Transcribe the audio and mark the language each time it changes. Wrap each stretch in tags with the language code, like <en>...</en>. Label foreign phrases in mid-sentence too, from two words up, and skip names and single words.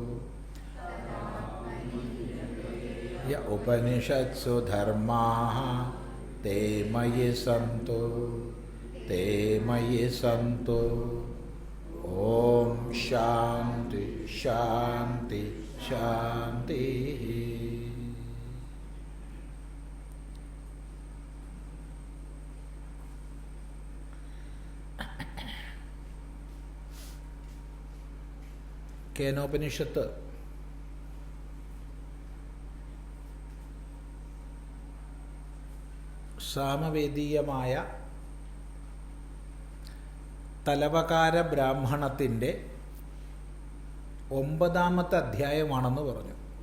<sa>य उपनिषत्सु धर्माः ते मयि सन्तु ओम शांति शांति शांति।</sa> <ml>കേനോപനിഷത്ത് സാമവേദീയമായ തലവകാര ബ്രാഹ്മണത്തിൻ്റെ 9ാമത്തെ അധ്യായമാണെന്ന് പറഞ്ഞു.</ml>